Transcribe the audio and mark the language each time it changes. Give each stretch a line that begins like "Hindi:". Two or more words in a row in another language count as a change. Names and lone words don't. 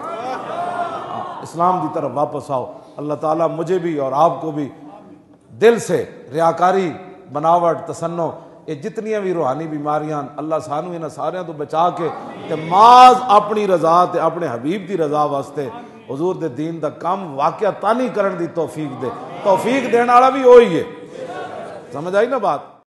Punjabi: اسلام دی طرف واپس آؤ۔ اللہ تعالیٰ
Urdu: مجھے بھی اور آپ کو بھی
Punjabi: دل سے ریاکاری، بناوٹ، تصنع، یہ جتنیاں بھی روحانی بیماریاں اللہ سانو انہاں ساریاں تو بچا کے تے محض اپنی رضا تے اپنے حبیب دی رضا واسطے حضور دے دین دا کام واقعہ تانی کرن دی توفیق دے۔
Urdu: توفیق دین والا بھی وہی ہے، سمجھ آئی نا بات؟